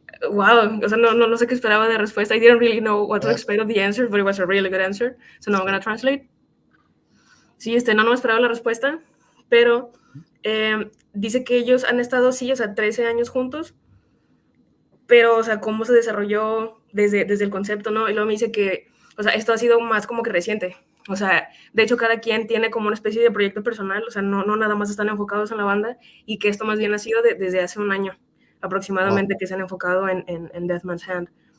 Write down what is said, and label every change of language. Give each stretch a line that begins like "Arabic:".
Spanish: Wow, o sea, no sé qué esperaba de respuesta.
English: I didn't really know what to expect of the answer, but it was a really good answer. So now I'm gonna translate.
Spanish: Sí, no esperaba la respuesta, pero dice que ellos han estado, sí, o sea, 13 años juntos, pero, o sea, cómo se desarrolló desde el concepto, ¿no? Y luego me dice que, o sea, esto ha sido más como que reciente. O sea, de hecho, cada quien tiene como una especie de proyecto personal, o sea, no nada más están enfocados en la banda, y que esto más bien ha sido desde hace un año aproximadamente que se han enfocado en Death Man's Hand.